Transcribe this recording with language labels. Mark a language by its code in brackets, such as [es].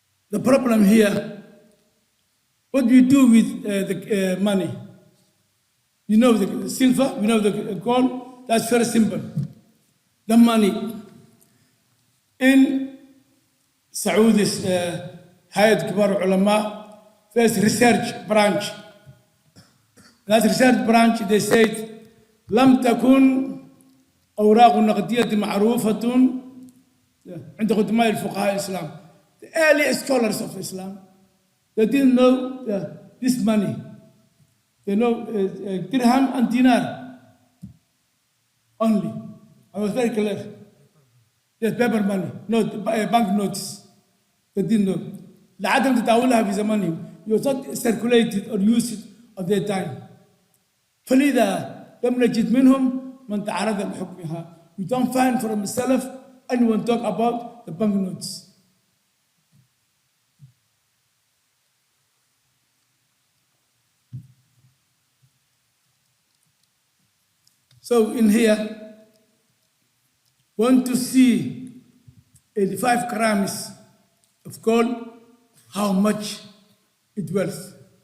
[en] The problem here, what do you do with the money? You know the silver, you know the gold, that's very simple. The money in Saudi's Hayat Kibar Ulama, first research branch. That research branch, they said, [ar] لم تكن أوراق نقدية معروفة عند قدماء الفقهاء الإسلام. [en] The early scholars of Islam, they didn't know this money. They know dirham and dinar only. I was very clear. Yes, paper money, not bank notes. They didn't know. [ar] لعدم تداولها في زمانهم. [en] It was not circulated or used at their time. [ar] فلذا لم نجد منهم من تعرض لحكمها. [en] You don't find from the Salaf anyone talk about the bank notes. So in here, want to see 85 grams of gold, how much it worth.